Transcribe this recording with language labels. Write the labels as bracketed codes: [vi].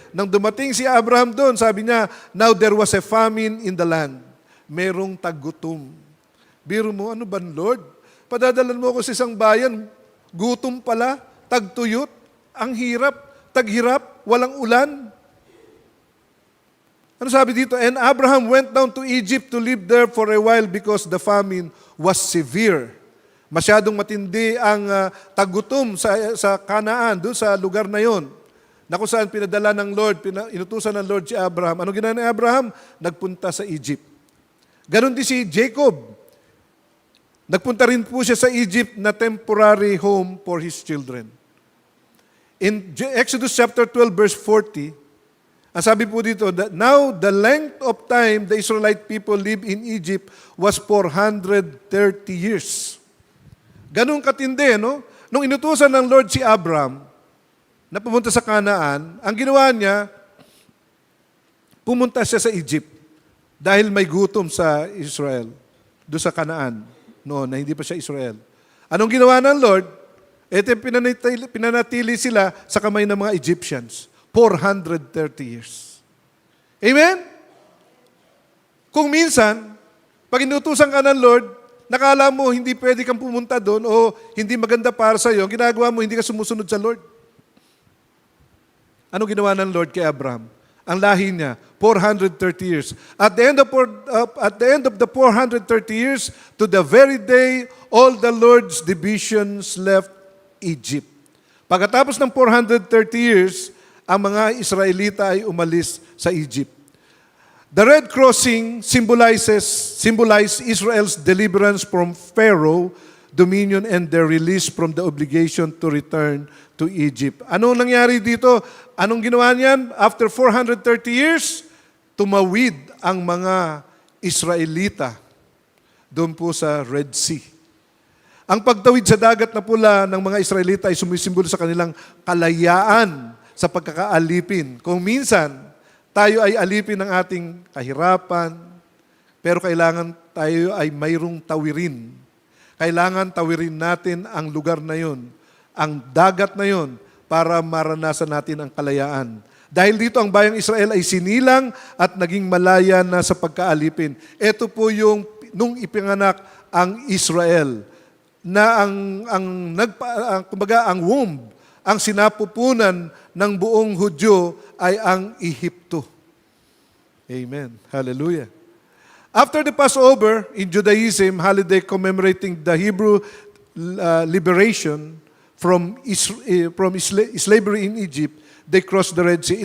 [tl] Nang dumating si Abraham doon, sabi niya, [en] now there was a famine in the land. [tl] Merong taggutom. Biro mo, ano ba, Lord? Padadalan mo ako sa isang bayan, gutom pala, tagtuyot, ang hirap, taghirap, walang ulan. Ano sabi dito? [en] And Abraham went down to Egypt to live there for a while because the famine was severe. [tl] Masyadong matindi ang taggutom sa Canaan, doon sa lugar na yon. Na kung saan pinadala ng Lord, inutusan ng Lord si Abraham. Ano ginawa ni Abraham? Nagpunta sa Egypt. Ganon din si Jacob. Nagpunta rin po siya sa Egypt na [en] temporary home for his children. In Exodus chapter 12 verse 40, [tl] ang sabi po dito, [en] that now the length of time the Israelite people lived in Egypt was 430 years. [tl] Ganun katindi, no? Nung inutusan ng Lord si Abraham na pumunta sa Canaan, ang ginawa niya, pumunta siya sa Egypt dahil may gutom sa Israel, doon sa Canaan, noon na hindi pa siya Israel. Anong ginawa ng Lord? Ito pinanatili sila sa kamay ng mga Egyptians. 430 years. Amen? Kung minsan, pag inutusan ka ng Lord, nakala mo hindi pwede kang pumunta doon o hindi maganda para sa iyo, ginagawa mo, hindi ka sumusunod sa Lord. Ano ginawa ng Lord kay Abraham? Ang lahi niya, 430 years. [en] At the end of the 430 years, to the very day, all the Lord's divisions left Egypt. [tl] Pagkatapos ng 430 years, ang mga Israelita ay umalis sa Egypt. [en] The red crossing symbolizes Israel's deliverance from Pharaoh, dominion, and their release from the obligation to return to Egypt. [tl] Anong nangyari dito? Anong ginawa niyan? [en] After 430 years, [tl] tumawid ang mga Israelita doon po sa Red Sea. Ang pagtawid sa dagat na pula ng mga Israelita ay sumisimbolo sa kanilang kalayaan sa pagkakaalipin. Kung minsan, tayo ay alipin ng ating kahirapan, pero kailangan tayo ay mayroong tawirin. Kailangan tawirin natin ang lugar na yon, ang dagat na yon, para maranasan natin ang kalayaan. Dahil dito ang bayang Israel ay sinilang at naging malaya na sa pagkaalipin. Ito po yung nung ipinganak ang Israel, na ang womb, ang sinapupunan ng buong Hudyo ay ang Ehipto. Amen. Hallelujah. [en] After the Passover, in Judaism, holiday commemorating the Hebrew liberation from slavery in Egypt, they crossed the Red Sea.